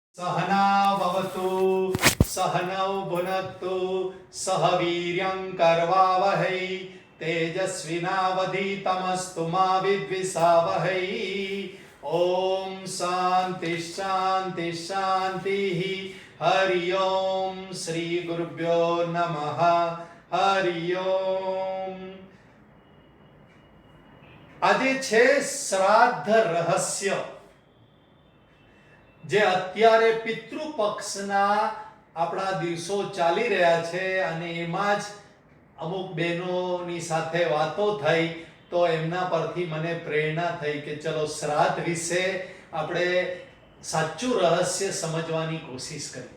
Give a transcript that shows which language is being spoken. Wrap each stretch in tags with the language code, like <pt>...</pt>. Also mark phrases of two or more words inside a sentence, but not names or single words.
<sa>सहना भवतु सहनौ भुनक्तु सह वीर्यं करवावहै तेजस्विनावधीतमस्तु मा विद्विषावहै। ओम शांति शांति शांति। हरि ओम। श्री गुरुभ्यो नमः। हरि ओम।</sa> <gu>આજે છે શ્રાદ્ધ રહસ્ય, જે અત્યારે પિતૃપક્ષના આપણા દિવસો ચાલી રહ્યા છે અને એમાં જ અમુક બહેનોની સાથે વાતો થઈ તો એમના પરથી મને પ્રેરણા થઈ કે ચલો શ્રાદ્ધ વિશે આપણે સાચું રહસ્ય સમજવાની કોશિશ કરીએ.</gu>